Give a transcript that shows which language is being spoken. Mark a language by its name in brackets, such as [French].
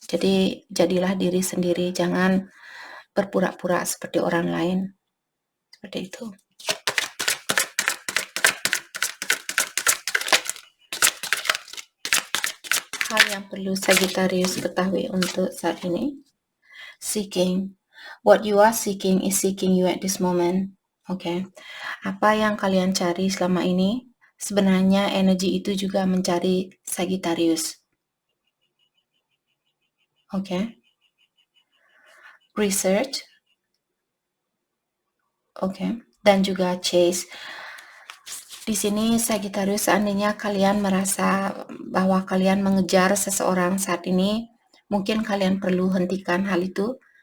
[Indonesian] Jadi jadilah diri sendiri, jangan berpura-pura seperti orang lain. Seperti itu. Hal yang perlu Sagittarius ketahui untuk saat ini. [English] Seeking. What you are seeking is seeking you at this moment. Okay. [Indonesian] Apa yang kalian cari selama ini, sebenarnya energi itu juga mencari Sagittarius. [English] Okay. Research. [Indonesian] Okay. Dan juga chase. Di sini Sagittarius, seandainya kalian merasa bahwa kalian mengejar seseorang saat ini, mungkin kalian perlu hentikan hal itu.